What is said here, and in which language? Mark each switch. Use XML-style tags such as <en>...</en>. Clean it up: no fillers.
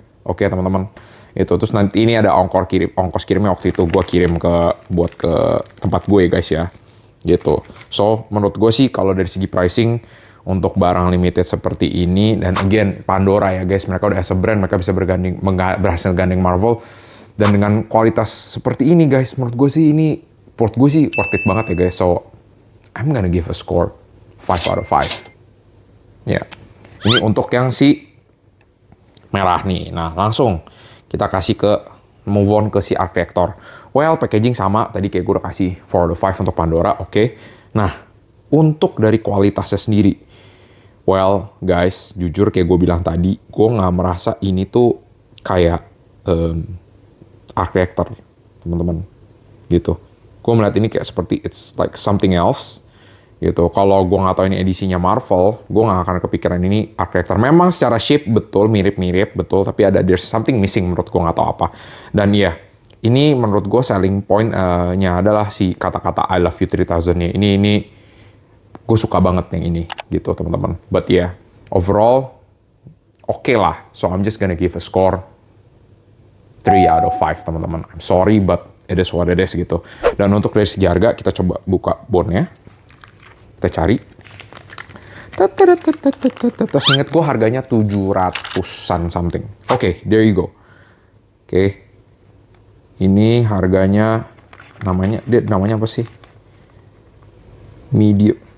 <id>Oke teman-teman, itu terus nanti ini ada ongkos kirimnya waktu itu gue kirim buat ke tempat gue guys ya, gitu. So menurut gue sih kalau dari segi pricing untuk barang limited seperti ini, dan again Pandora ya guys, mereka udah</id> <en>as a brand,</en> <id>mereka bisa berhasil gandeng Marvel, dan dengan kualitas seperti ini guys, menurut gue sih</id> <en>worth it</en> <id>banget ya guys.</id> <en>So I'm gonna give a score 5 out of 5.</en> <id>Ya, ini untuk yang si merah nih. Nah, langsung kita kasih move on ke si Arc Reactor. Well, packaging sama, tadi kayak gue udah kasih</id> <en>4 out of 5</en> <id>untuk Pandora, oke. Nah, untuk dari kualitasnya sendiri, well, guys, jujur kayak gue bilang tadi, gue nggak merasa ini tuh kayak Arc Reactor, teman-teman, gitu. Gue melihat ini kayak seperti</id> <en>it's like something else,</en> <id>gitu. Kalau gue nggak tahu ini edisinya Marvel, gue nggak akan kepikiran ini Arc Reactor. Memang secara shape betul mirip-mirip betul, tapi</id> <en>there's something missing</en> <id>menurut gue, nggak tahu apa. Dan ya, ini menurut gue selling point-nya adalah si kata-kata</id> <en>I love you</en> <id>3000-nya. Ini gue suka banget yang ini, gitu teman-teman.</id> <en>But yeah, overall</en> <id>oke lah.</id> <en>So I'm just gonna give a score 3 out of 5</en> <id>teman-teman.</id> <en>I'm sorry but it is what it is</en> <id>gitu. Dan untuk dari segi harga, kita coba buka bondnya. Kita cari. Ingat gue harganya 700-an something. Oke,</id> <en>there you go.</en> <id>Oke. Ini harganya namanya apa sih? Medium.</id>